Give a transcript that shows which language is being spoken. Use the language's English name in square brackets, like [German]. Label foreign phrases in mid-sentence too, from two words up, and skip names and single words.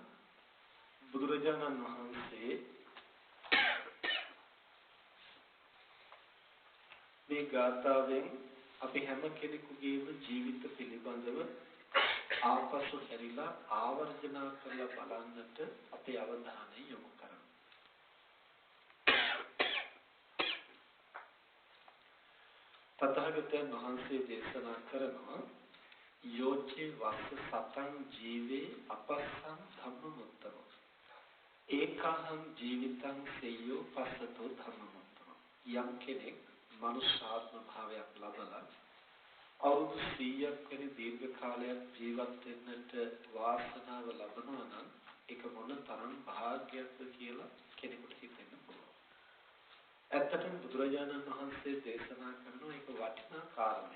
[Sinhala] බුදුරජාණන් වහන්සේ මේ ගාථාවෙන් අපි හැම කෙනෙකුගේම ජීවිත පිළිබඳව ආපසු හැරිලා ආවර්ජනා කරලා බලන්නට අපේ අවධානය යොමු කරමු. තථාගතයන් වහන්සේ දේශනා කරනවා [Pali] යෝචේ වස්ස සතං ජීවේ අපස්සං ධම්මමුත්තම ඒකහං ජීවිතං සෙය්‍යෝ පස්සතෝ ධම්මමුත්තම. [Sinhala] යම් කෙනෙක් මනුෂ්‍යාත්ම භාවයක් ලබලා අවුරුදු 100ක් වෙන දීර්ඝ කාලයක් ජීවත් වෙන්නට වාසනාව ලබනවා නම් ඒක මොන තරම් භාග්‍යයක්ද කියලා කෙනෙකුට හිතෙන්න පුළුවන්. ඇත්තටම බුදුරජාණන් වහන්සේ දේශනා කරන එක වටිනා කාරණයක්.